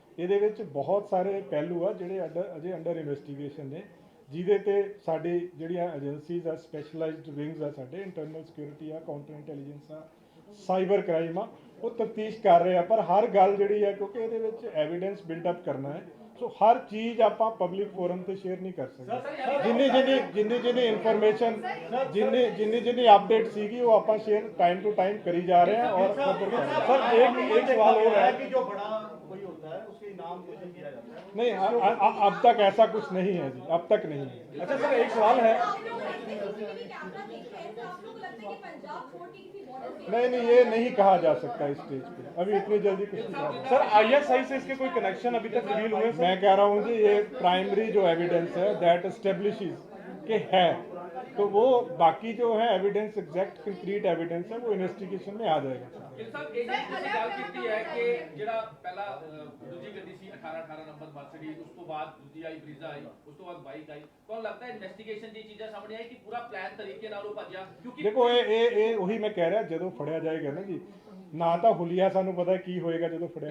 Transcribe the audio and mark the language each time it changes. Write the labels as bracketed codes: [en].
[pa] ਇਹਦੇ ਵਿੱਚ ਬਹੁਤ ਸਾਰੇ ਪਹਿਲੂ ਆ ਜਿਹੜੇ ਅਜੇ ਅੰਡਰ ਇਨਵੈਸਟੀਗੇਸ਼ਨ ਨੇ, ਜਿਹਦੇ ਤੇ ਸਾਡੀ ਜਿਹੜੀਆਂ ਏਜੰਸੀਜ਼ ਆ, ਸਪੈਸ਼ਲਾਈਜ਼ਡ ਵਿੰਗਸ ਆ, ਸਾਡੇ ਇੰਟਰਨਲ ਸਿਕਿਉਰਿਟੀ ਆ, ਕਾਊਂਟਰ ਇੰਟੈਲੀਜੈਂਸ ਆ, ਸਾਈਬਰ ਕ੍ਰਾਈਮ ਆ, ਉਹ ਤਫਤੀਸ਼ ਕਰ ਰਹੇ ਆ। ਪਰ ਹਰ ਗੱਲ ਜਿਹੜੀ ਹੈ ਕਿਉਂਕਿ ਇਹਦੇ ਵਿੱਚ ਐਵੀਡੈਂਸ ਬਿਲਡਅਪ ਕਰਨਾ ਹੈ, ਸੋ ਹਰ ਚੀਜ਼ ਆਪਾਂ ਪਬਲਿਕ ਫੋਰਮ ਤੇ ਸ਼ੇਅਰ ਨਹੀਂ ਕਰ ਸਕਦੇ। ਜਿੰਨੀ ਇਨਫੋਰਮੇਸ਼ਨ ਜਿੰਨੀ ਅਪਡੇਟ ਸੀਗੀ ਉਹ ਆਪਾਂ ਸ਼ੇਅਰ ਟਾइम [hi] टू टाइम करी जा रहे हैं [pa] और फर्दर कर रहे हैं। [hi] सर एक सवाल और है कि जो बड़ा कोई होता है उसके इनाम घोषित किया जाता है। नहीं, अब तक ऐसा कुछ नहीं है जी, अब तक नहीं है। अच्छा सर एक सवाल है, आप लोग सीसीटीवी कैमरा देख रहे हैं तो आप लोग को लगता है कि पंजाब छोड़ के किसी बॉर्डर नहीं, ये नहीं कहा जा सकता इस स्टेज पे, अभी इतनी जल्दी कुछ नहीं कहा जा सकता। सर ISI से इसके कोई कनेक्शन अभी तक रिवील हुए? मैं कह रहा हूँ जी ये प्राइमरी जो एविडेंस है [en] that establishes [hi] के है, तो वो बाकी जो है एविडेंस एग्जैक्ट कंक्रीट एविडेंस है वो इन्वेस्टिगेशन में आ जाएगा। [pa] ਗਿਲ ਸਾਹਿਬ ਇਹ ਜਿਹੜੀ ਗੱਲ ਕੀਤੀ ਹੈ ਕਿ ਜਿਹੜਾ ਪਹਿਲਾ ਦੂਜੀ ਗੱਡੀ ਸੀ 18 ਨੰਬਰ ਮਰਸੀਡੀਜ਼, ਉਸ ਤੋਂ ਬਾਅਦ ਦੂਜੀ ਆਈ ਬਰੀਜ਼ਾ ਆਈ, ਉਸ ਤੋਂ ਬਾਅਦ ਬਾਈਕ ਆਈ, ਤੁਹਾਨੂੰ ਲੱਗਦਾ ਹੈ ਇਨਵੈਸਟੀਗੇਸ਼ਨ ਦੀ ਚੀਜ਼ਾਂ ਸਾਹਮਣੇ ਆਈ ਕਿ ਪੂਰਾ ਪਲਾਨ ਤਰੀਕੇ ਨਾਲ ਉਹ ਭੱਜਿਆ? ਕਿਉਂਕਿ ਦੇਖੋ ਇਹ ਉਹੀ ਮੈਂ ਕਹਿ ਰਿਹਾ, ਜਦੋਂ ਫੜਿਆ ਜਾਏਗਾ ਨਾ ਜੀ, ਨਾ ਤਾਂ ਹੁਲੀਆ ਸਾਨੂੰ ਪਤਾ ਕੀ ਹੋਏਗਾ ਜਦੋਂ ਫੜਿਆ